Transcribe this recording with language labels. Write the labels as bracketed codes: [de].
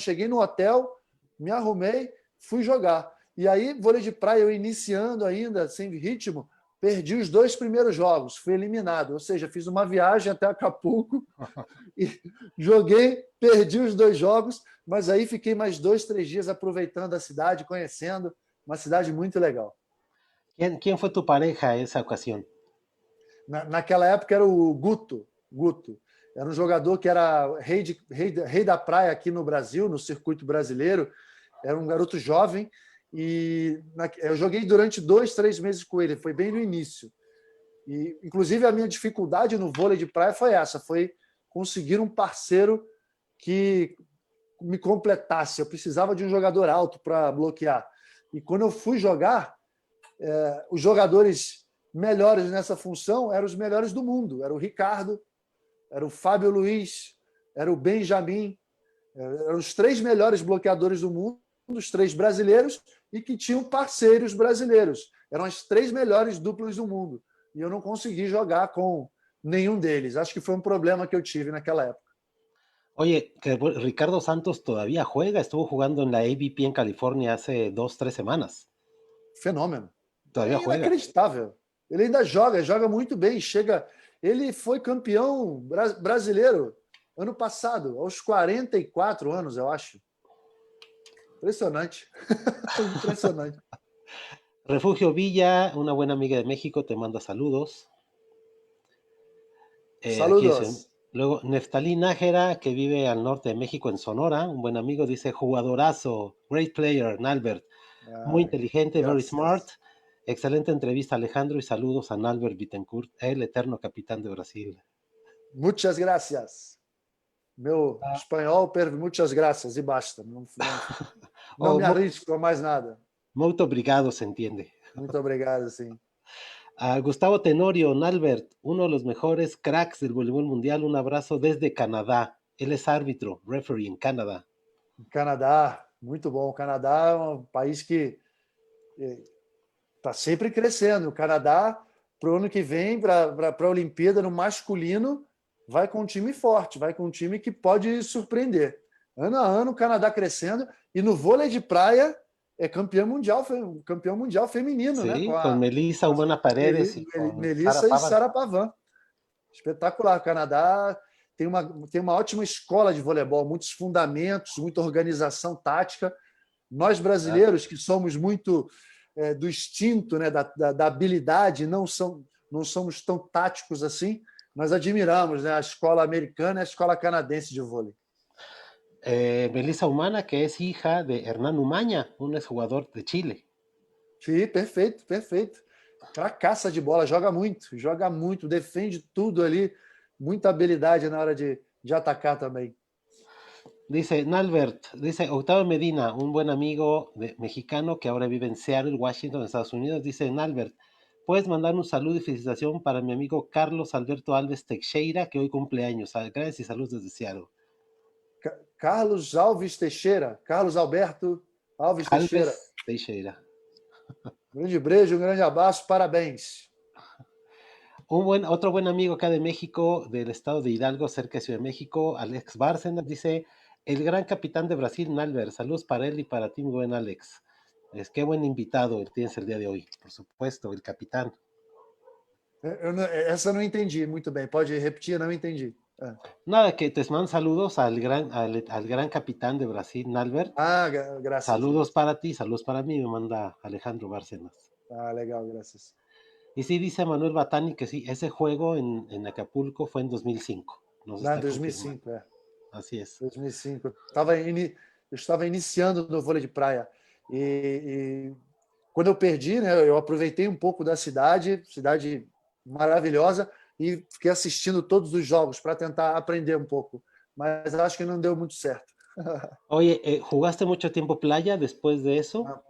[pt] Cheguei no hotel, me arrumei, fui jogar. E aí, vôlei de praia, eu iniciando ainda, sem ritmo, perdi os 2 primeiros jogos, fui eliminado. Ou seja, fiz uma viagem até Acapulco e joguei, perdi os 2 jogos, mas aí fiquei mais 2, 3 dias aproveitando a cidade, conhecendo. Uma cidade muito legal. [es] ¿Quién fue tu pareja esa ocasión? [pt] Naquela época era o Guto. Guto. Era um jogador que era rei da praia aqui no Brasil, no circuito brasileiro. Era um garoto jovem e eu joguei durante 2, 3 meses com ele. Foi bem no início. E, inclusive, a minha dificuldade no vôlei de praia foi essa, foi conseguir um parceiro que me completasse. Eu precisava de um jogador alto para bloquear. E quando eu fui jogar, os jogadores melhores nessa função eram os melhores do mundo. Era o Ricardo, era o Fábio Luiz, era o Benjamin. Eram os 3 melhores bloqueadores do mundo, os 3 brasileiros, e que tinham parceiros brasileiros. Eram as 3 melhores duplas do mundo. E eu não consegui jogar com nenhum deles. Acho que foi um problema que eu tive naquela época. [es] Oye, que Ricardo Santos todavía juega, estuvo jugando en la AVP en California hace 2, 3 semanas. [pt] Fenômeno. [es] Todavía [pt] É [es] juega. [pt] inacreditável. Ele ainda joga muito bem. Ele foi campeão brasileiro ano passado, aos 44 anos, eu acho. Impressionante. Impressionante. [es] Refugio Villa, una buena amiga de México, te manda saludos. Aquí dice, Saludos. luego Neftalí Nájera, que vive al norte de México, en Sonora, un buen amigo, dice, jugadorazo, [en] great player, [es] Nalbert, muy inteligente, [en] very smart, [es] Gracias. excelente entrevista, Alejandro, y saludos a Nalbert Bittencourt, el eterno capitán de Brasil. Muchas gracias. [pt] Meu espanhol, [es] muchas gracias, [pt] e basta. Não Oh, me arrisco a mais nada. muito obrigado, [es] se entiende. [pt] Muito obrigado, sim. [es] Gustavo Tenorio, Nalbert, uno de los mejores cracks del voleibol mundial, un abrazo desde Canadá. Él es árbitro, referee en Canadá. [pt] Canadá, muito bom. O Canadá é um país que está sempre crescendo. O Canadá, para o ano que vem, para a Olimpíada no masculino, vai com um time forte, vai com um time que pode surpreender. Ano a ano, o Canadá crescendo. E no vôlei de praia, é campeão mundial feminino, [es] Sí, [pt] né? [es] con Melissa Humana Paredes y con [pt] Melissa e Sara Pavan. Espetacular. O Canadá tem uma ótima escola de voleibol, muitos fundamentos, muita organização tática. Nós brasileiros, que somos muito do instinto, né, da habilidade, não somos tão táticos assim, nós admiramos, né, a escola americana e a escola canadense de vôlei. [es] Melissa Humana, que es hija de Hernán Umaña, un exjugador de Chile. [pt] Sim, perfeito, perfeito. Cracaça de bola, joga muito, defende tudo ali, muita habilidade na hora de atacar também. [es] Dice Nalbert, dice Octavio Medina, un buen amigo mexicano que ahora vive en Seattle, Washington, Estados Unidos. Dice Nalbert, puedes mandar un saludo y felicitación para mi amigo Carlos Alberto Alves Teixeira, que hoy cumple años. Gracias y saludos desde Seattle. [pt] Carlos Alves Teixeira, Carlos Alberto Alves Teixeira. Um grande beijo, um grande abraço, parabéns. [es] Otro buen amigo acá de México, del estado de Hidalgo, cerca de Ciudad de México, Alex Bárcenas, dice, el gran capitán de Brasil, Nalbert, saludos para él y para ti, mi buen Alex. Qué buen invitado tienes el día de hoy, por supuesto, el capitán. [pt] Essa eu não entendi muito bem, pode repetir, eu não entendi. [es] Nada, que te mando saludos al gran capitán de Brasil, Nalbert. Gracias. Saludos para ti, saludos para mí, me manda Alejandro Bárcenas. [pt] Legal, [es] gracias. Y sí, dice Manuel Batani que sí, ese juego en Acapulco fue en 2005. [pt] Em 2005, [es] Así es. [pt] 2005. Eu estava iniciando no vôlei de praia. E quando eu perdi, né, eu aproveitei um pouco da cidade maravilhosa, e fiquei assistindo todos os jogos para tentar aprender um pouco. Mas acho que não deu muito certo. [es] Oye, ¿jugaste mucho tiempo playa después de eso?